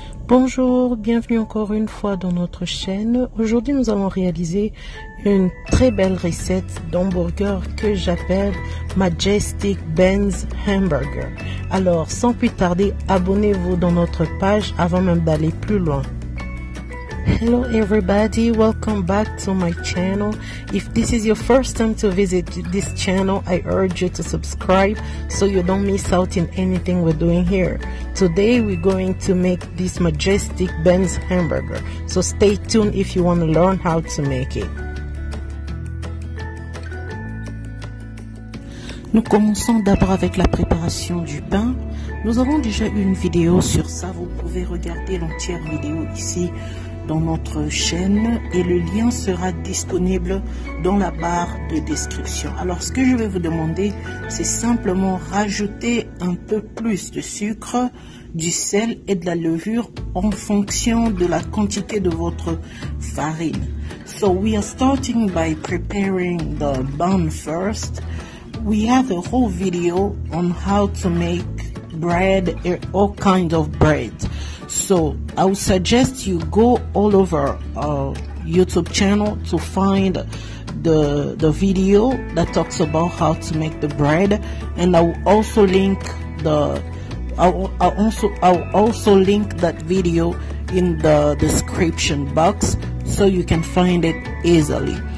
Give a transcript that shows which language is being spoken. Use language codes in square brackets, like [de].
[fr] Bonjour, bienvenue encore une fois dans notre chaîne. Aujourd'hui, nous allons réaliser une très belle recette d'hamburger que j'appelle Majestic Ben's Hamburger. Alors, sans plus tarder, abonnez-vous dans notre page avant même d'aller plus loin. [en] Hello everybody, welcome back to my channel. If this is your first time to visit this channel, I urge you to subscribe so you don't miss out in anything we're doing here. Today we're going to make this Majestic Ben's Hamburger, so stay tuned if you want to learn how to make it. [fr] Nous commençons d'abord avec la préparation du pain. Nous avons déjà une vidéo sur ça, vous pouvez regarder l'entière vidéo ici dans notre chaîne et le lien sera disponible dans la barre de description. Alors ce que je vais vous demander, c'est simplement rajouter un peu plus de sucre, du sel et de la levure en fonction de la quantité de votre farine. [en] So we are starting by preparing the bun first. We have a whole video on how to make bread, all kinds of bread. So I would suggest you go all over our YouTube channel to find the video that talks about how to make the bread, and I will also link I'll also link that video in the description box so you can find it easily.